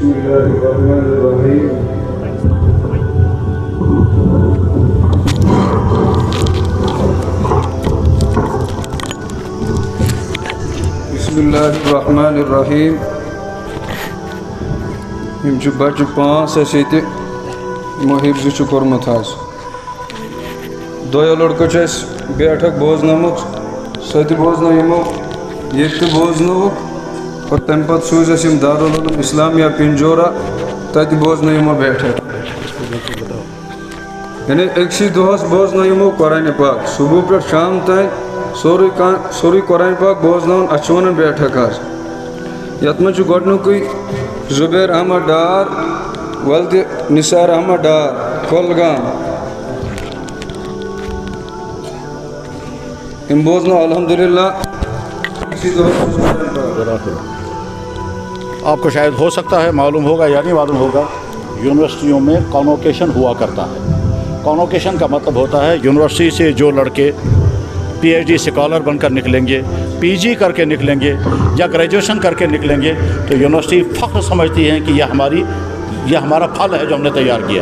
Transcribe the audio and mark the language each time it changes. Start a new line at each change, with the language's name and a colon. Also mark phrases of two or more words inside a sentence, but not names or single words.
Arabic: الله الرحمن الرحيم بسم الله الرحمن الرحيم
Kashmiri: يم چھ بچہ پانچ اس یت یمو حفظ چھ کورمت حظ دویو لڑکو چھ اس بیٹھک بوزنمت سہ تہ بوزنو یمو یہ تہ بوزنوک اور تمہ پتہ سوز اس یم دارالعلوم اسلامیہ پنجورہ تتہ بوزنو یمو بیٹھک یعنی اکسی دہس بوزنو یمو قرآن پاک صبح پہ شام تین سوری قرآن پاک بوزنون اچھ ونان بیٹھک حظ یت من چھ گۄڈنیُکُے زبیر احمد ڈار ولدِ نثار احمد ڈار کۄلگام یم بوزنو الحمدللہ اکسی دہس
Urdu: آپ کو شاید ہو سکتا ہے معلوم ہوگا یا نہیں معلوم ہوگا، یونیورسٹیوں میں کانوکیشن ہوا کرتا ہے۔ کانوکیشن کا مطلب ہوتا ہے یونیورسٹی سے جو لڑکے پی ایچ ڈی اسکالر بن کر نکلیں گے، پی جی کر کے نکلیں گے یا گریجویشن کر کے نکلیں گے تو یونیورسٹی فخر سمجھتی ہے کہ یہ ہمارا پھل ہے جو ہم نے تیار کیا۔